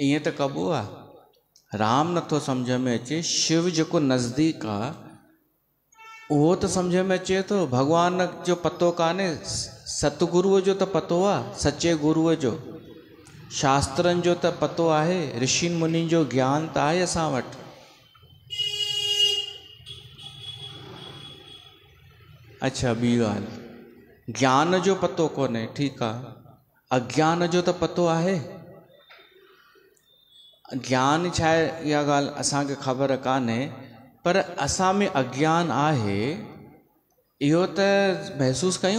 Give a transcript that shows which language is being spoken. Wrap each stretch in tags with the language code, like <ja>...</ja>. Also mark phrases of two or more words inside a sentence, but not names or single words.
<sd>ईअं त कबो आहे, राम नथो सम्झ में अचे, शिव जेको नज़दीक आहे उहो त सम्झ में अचे थो। भॻवान जो पतो कान्हे, सतगुरुअ जो त पतो आहे, सचे गुरुअ जो, शास्त्रनि जो त पतो आहे, ऋषि मुनि जो ज्ञान त आहे असां वटि। अच्छा, ॿी ॻाल्हि, ज्ञान जो पतो कोन्हे, ठीकु आहे, अज्ञान जो त पतो आहे। ज्ञान छा आहे इहा ॻाल्हि असांखे ख़बर कान्हे, पर असां में अज्ञान आहे इहो त महसूसु कयूं।</sd>